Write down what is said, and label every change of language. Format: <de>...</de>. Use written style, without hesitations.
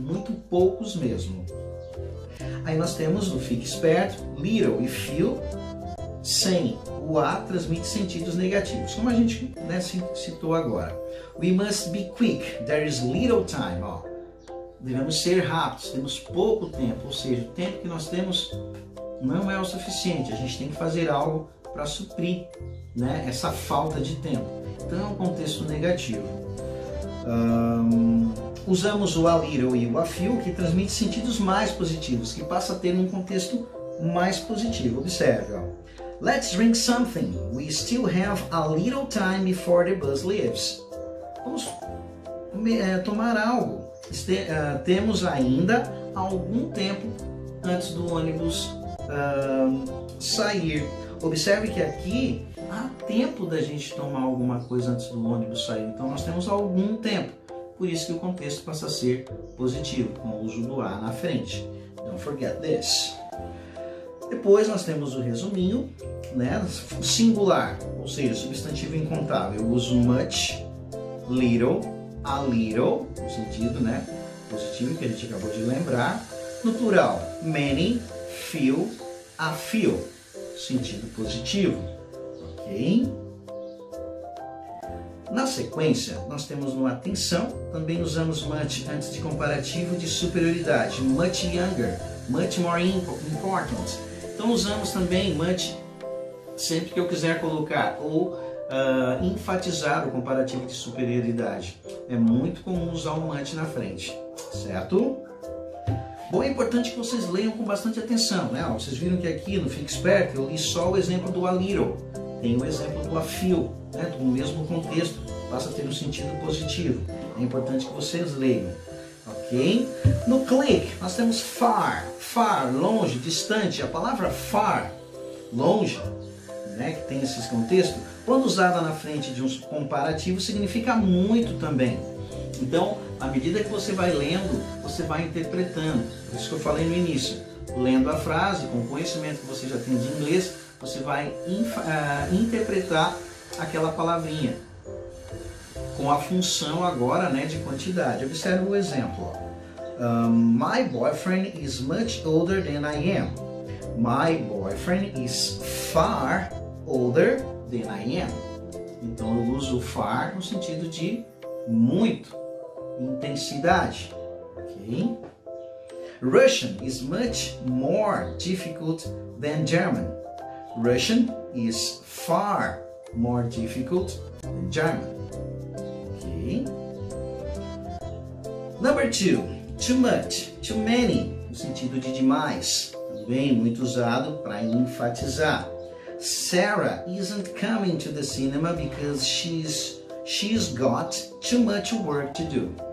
<pt>Muito poucos mesmo. Aí nós temos no Fique Esperto, little e few, sem o A transmite sentidos negativos, como a gente, né, citou agora.</pt> <en>We must be quick, there is little time.</en> <pt>Ó, devemos ser rápidos, temos pouco tempo, ou seja, o tempo que nós temos não é o suficiente, a gente tem que fazer algo para suprir, né, essa falta de tempo. Então é um contexto negativo. Usamos o a little e o a few, que transmite sentidos mais positivos, que passa a ter um contexto mais positivo. Observe, ó.</pt> <en>Let's drink something. We still have a little time before the bus leaves.</en> <pt>Vamos tomar algo. Temos ainda algum tempo antes do ônibus sair. Observe que aqui há tempo da gente tomar alguma coisa antes do ônibus sair. Então nós temos algum tempo. Por isso que o contexto passa a ser positivo, com o uso do A na frente.</pt> <en>Don't forget this.</en> <pt>Depois nós temos o resuminho, né? Singular, ou seja, substantivo incontável. Eu uso much, little, a little, no sentido, né, positivo que a gente acabou de lembrar. No plural, many, few, a few, sentido positivo, ok? Na sequência, nós temos no atenção, também usamos much antes de comparativo de superioridade.</pt> <en>Much younger, much more important.</en> <pt>Então usamos também much sempre que eu quiser colocar ou enfatizar o comparativo de superioridade. É muito comum usar o much na frente, certo? Bom, é importante que vocês leiam com bastante atenção, né? Vocês viram que aqui no Fique Esperto eu li só o exemplo do a little, tem o exemplo do a few, né? Do mesmo contexto, passa a ter um sentido positivo. É importante que vocês leiam, ok? No click nós temos far, far, longe, distante. A palavra far, longe, né, que tem esse contexto, quando usada na frente de um comparativo, significa muito também. Então, à medida que você vai lendo, você vai interpretando. Por isso que eu falei no início. Lendo a frase, com o conhecimento que você já tem de inglês, você vai interpretar aquela palavrinha com a função agora, né, de quantidade. Observe o exemplo.</pt> <en>My boyfriend is much older than I am. My boyfriend is far older than I am.</en> <pt>Então eu uso far no sentido de muito, intensidade, Ok?</pt> <en>Russian is much more difficult than German. Russian is far more difficult than German. Ok? Number 2. Too much, too many,</en> <pt>no sentido de demais. Também muito usado para enfatizar.</pt> <en>Sarah isn't coming to the cinema because she's got too much work to do.</en>